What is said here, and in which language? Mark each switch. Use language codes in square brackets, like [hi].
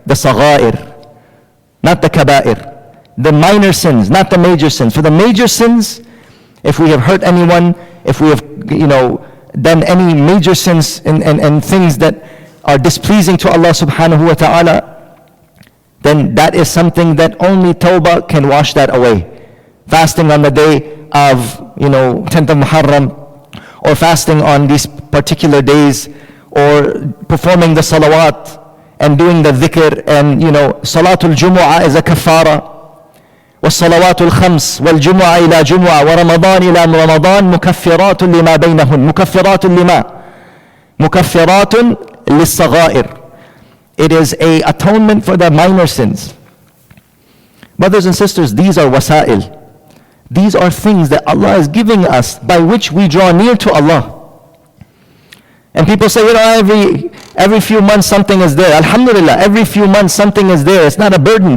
[en] The sagha'ir, not the kaba'ir. The minor sins, not the major sins. For the major sins, if we have hurt anyone, if we have, done any major sins and things that are displeasing to Allah subhanahu wa ta'ala, then that is something that only tawbah can wash that away. Fasting on the day of, 10th of Muharram, or fasting on these particular days, or performing the salawat, and doing the dhikr, and Salatul Jummah is a kafara. [ar] والصلوات الخمس والجمعة إلى جمعة ورمضان إلى رمضان مكفرات لما بينهن مكفرات لما مكفرات للصغائر. [en] It is a atonement for the minor sins. Brothers and sisters, these are wasa'il. These are things that Allah is giving us by which we draw near to Allah. And people say, every few months something is there. Alhamdulillah, every few months something is there. It's not a burden.